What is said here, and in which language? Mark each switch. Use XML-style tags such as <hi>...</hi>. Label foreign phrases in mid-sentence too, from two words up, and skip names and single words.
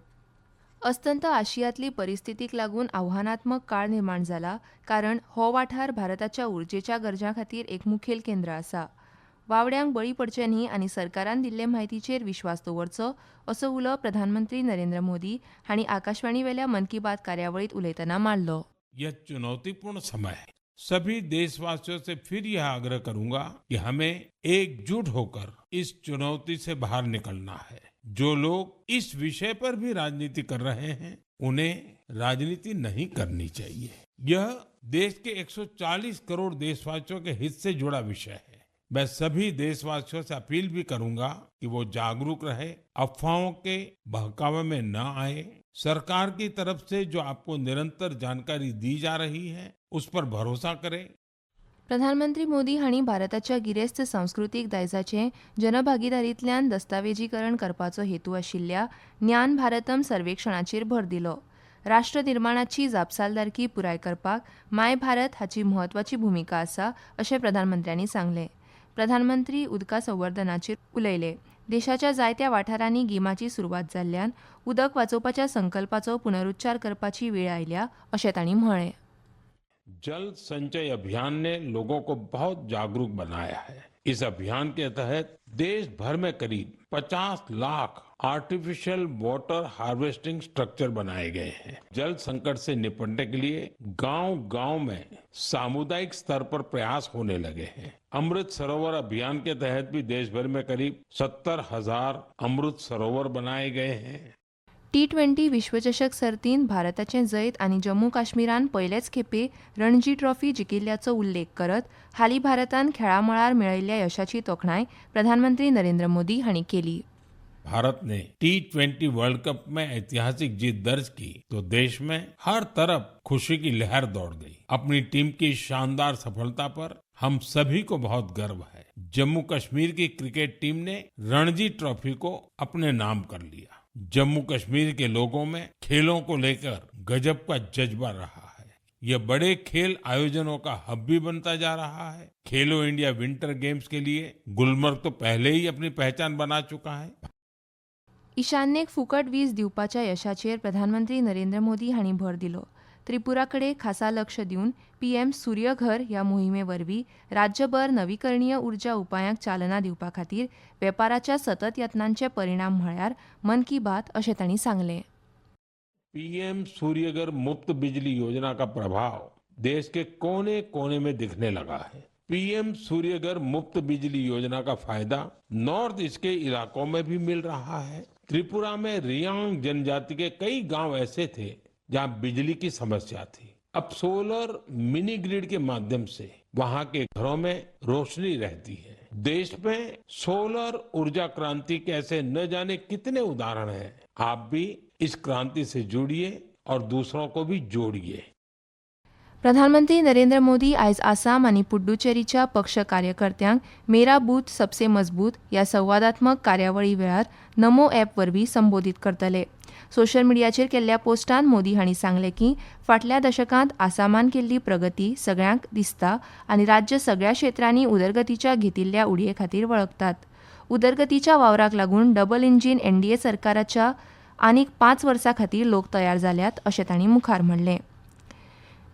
<kok>अस्तंत आशियांतली परिस्थितीक लागून आव्हानात्मक काळ निर्माण जाला कारण हो वाठार भारताच्या उर्जेच्या गरजां खातीर एक मुखेल केंद्र आसा. वावड्यांक बळी पडचे न्ही आनी सरकारान दिल्ले म्हायतीचेर विश्वास दवरचो असो उलो प्रधानमंत्री नरेंद्र मोदी हांणी आकाशवाणीवेल्या मन की बात कार्यावळींत उलयतना मारलो.</kok> <hi>यह चुनौतीपूर्ण समय है. सभी देशवासियों से फिर यह आग्रह करूंगा कि हमें एकजुट होकर इस चुनौती से बाहर निकलना है. जो लोग इस विषय पर भी राजनीति कर रहे हैं उन्हें राजनीति नहीं करनी चाहिए. यह देश के 140 करोड़ देशवासियों के हित से जुड़ा विषय है. मैं सभी देशवासियों से अपील भी करूंगा कि वो जागरूक रहे, अफवाहों के बहकावे में न आए. सरकार की तरफ से जो आपको निरंतर जानकारी दी जा रही है उस पर भरोसा करें.</hi> <kok>प्रधानमंत्री मोदी हांणी भारताच्या गिरेस्त सांस्कृतीक दायजाचें जनभागीदारींतल्यान दस्तावेजीकरण करपाचो हेतू आशिल्ल्या ज्ञान भारतम सर्वेक्षणाचेर भर दिलो. राष्ट्र निर्माणाची जापसालदारकी पुराय करपाक माय भारत हाची म्हत्वाची भुमिका आसा अशें प्रधानमंत्र्यांनी सांगलें. प्रधानमंत्री उदका संवर्धनाचेर उलयले. देशाच्या जायत्या वाठारांनी गिमाची सुरवात जाल्ल्यान उदक वाचोवपाच्या संकल्पाचो पुनरुच्चार करपाची वेळ आयल्या अशें तांणी म्हळें.</kok> <hi>जल संचय अभियान ने लोगों को बहुत जागरूक बनाया है. इस अभियान के तहत देश भर में करीब 50 लाख</hi> <en>artificial water harvesting structure</en> <hi>बनाए गए हैं. जल संकट से निपटने के लिए गांव-गांव में सामुदायिक स्तर पर प्रयास होने लगे हैं. अमृत सरोवर अभियान के तहत भी देश भर में करीब 70,000 अमृत सरोवर बनाए गए हैं.</hi> <kok>T20 विश्वचषक सर्तींत भारताचें जैत आनी जम्मू काश्मीरान पयलेच खेपे रणजी ट्रॉफी जिखिल्ल्याचो उल्लेख करत हालीं भारतान खेळा मळार मेळयिल्ल्या यशाची तोखणाय प्रधानमंत्री नरेंद्र मोदी हांणी केली.</kok> <hi>भारत ने T20 वर्ल्ड कप में ऐतिहासिक जीत दर्ज की तो देश में हर तरफ खुशी की लहर दौड़ गई. अपनी टीम की शानदार सफलता पर हम सभी को बहुत गर्व है. जम्मू कश्मीर की क्रिकेट टीम ने रणजी ट्रॉफी को अपने नाम कर लिया. जम्मू कश्मीर के लोगों में खेलों को लेकर गजब का जज्बा रहा है. ये बड़े खेल आयोजनों का हब भी बनता जा रहा है. खेलो इंडिया विंटर गेम्स के लिए गुलमर्ग तो पहले ही अपनी पहचान बना चुका है.</hi> <kok>ईशान्येक फुकट वीज दिवपाच्या यशाचेर प्रधानमंत्री नरेंद्र मोदी हांणी भर दिलो. त्रिपुराकडे खासा लक्ष दिवन PM सूर्यघर ह्या मोहिमे वरवीं राज्यभर नवीकरणीय उर्जा उपायांक चालना दिवपा खातीर वेपाराच्या सतत यत्नांचे परिणाम म्हळ्यार मन की बात अशें तांणी सांगलें.</kok> <hi>PM सूर्यघर मुफ्त बिजली योजना का प्रभाव देश के कोने कोने में दिखने लगा है. PM सूर्यघर मुफ्त बिजली योजना का फायदा नॉर्थ ईस्ट के इलाकों में भी मिल रहा है. त्रिपुरा में रियांग जनजाति के कई गांव ऐसे थे जहां बिजली की समस्या थी. अब</hi> <en>solar mini grid</en> <hi>के माध्यम से वहां के घरों में रोशनी रहती है. देश में सोलर ऊर्जा क्रांति के ऐसे न जाने कितने उदाहरण हैं. आप भी इस क्रांति से जुड़िए और दूसरों को भी जोड़िए.</hi> <kok>प्रधानमंत्री नरेंद्र मोदी आयज आसाम आनी पुड्डुचेरीच्या पक्ष कार्यकर्त्यांक मेरा बूथ सबसे मजबूत ह्या संवादात्मक कार्यावळी वेळार नमो ॲप वरवीं संबोधीत करतले. सोशल मिडियाचेर केल्ल्या पोस्टांत मोदी हांणी सांगलें की फाटल्या दशकांत आसामान केल्ली प्रगती सगळ्यांक दिसता आनी राज्य सगळ्या क्षेत्रांनी उदरगतीच्या घेतिल्ल्या उडये खातीर वळखतात. उदरगतीच्या वावराक लागून</kok> <en>double engine</en> <kok>NDA सरकाराच्या आनीक 5 वर्सां खातीर लोक तयार जाल्यात अशें तांणी मुखार म्हणलें.</kok>